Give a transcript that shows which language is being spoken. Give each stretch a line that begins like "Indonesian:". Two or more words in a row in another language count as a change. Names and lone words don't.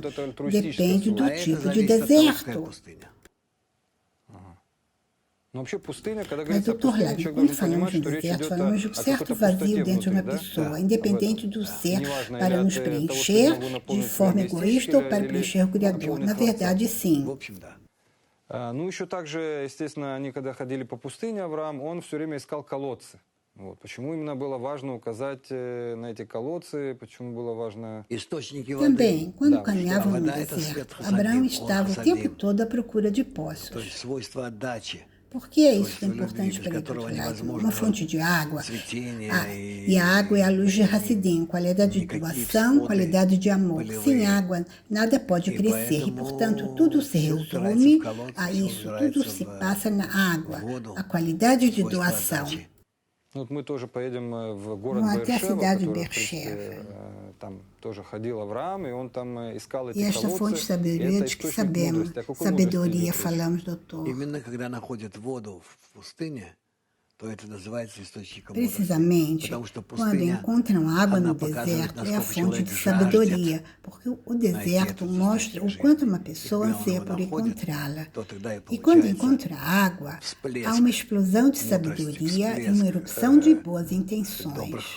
Portuguese: Depende do tipo de deserto. Mas, Dr. Leitman, quando falamos de deserto, falamos de um certo vazio dentro de uma pessoa, independente do ser, para nos preencher de forma egoísta ou para preencher o Criador. Na verdade, sim.
Russian: Ну, еще также, естественно, они когда ходили по пустыне, Авраам, он все время искал колодцы. Вот. Почему именно было важно uказать на эти колодцы, почему было важно...
Portuguese: Também, quando caminhavam no deserto, Abraão estava o tempo todo à procura de poços. Por que é isso importante para Dr. Leitman? Uma fonte de água. E a água é a luz de Hassidim, qualidade de doação, qualidade de amor. Sem água, nada pode crescer. E, portanto, tudo se resume a isso. Tudo se passa na água. A qualidade de doação.
Russian: Вот мы тоже поедем в город Беэр-Шева, там тоже ходил Авраам, и он там искал эти колодцы.
Portuguese: Esta fonte de sabedoria de que sabemos. Sabedoria, falamos, doutor.
Russian: Именно когда находят воду в пустыне, то это называется источником мудрости.
Portuguese: Precisamente, quando encontram água no deserto, é a fonte de sabedoria, porque o deserto mostra o quanto uma pessoa anseia por encontrá-la. E quando encontra água, há uma explosão de sabedoria e uma erupção de boas intenções.